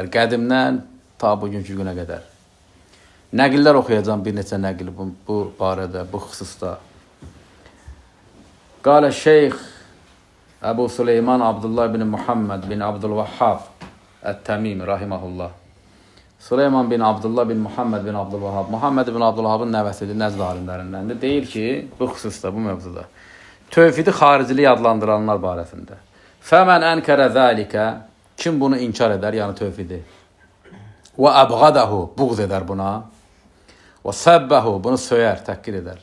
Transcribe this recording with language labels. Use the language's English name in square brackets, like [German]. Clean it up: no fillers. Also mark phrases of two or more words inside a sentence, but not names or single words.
[Azerbaijani] Qədimdən ta bugünkü günə qədər. Nəqillər oxuyacağım, bir neçə nəqil bu barədə, bu xüsusda. Qalə Şeyx Əbu Süleyman Abdullah bin Muhammed bin Abdülvahhab Ət-Təmimi, rahiməhullah. Süleyman bin Abdullah bin Muhammed bin Abdülvahhab. Muhammed bin Abdülvahhabın nəvəsidir, Nəzd alimlərindəndir. Deyir ki, bu xüsusda, bu mövzuda. Tövhidi xaricilik adlandıranlar barəsində. [Arabic] فمن أنكر ذلك, [Azerbaijani] kim bunu inkar edər, yəni tövhidi? [Arabic] وأبغضه, [Azerbaijani] buğz edər buna. [Arabic] وسبه, [Azerbaijani] bunu söyər, təhqir edər.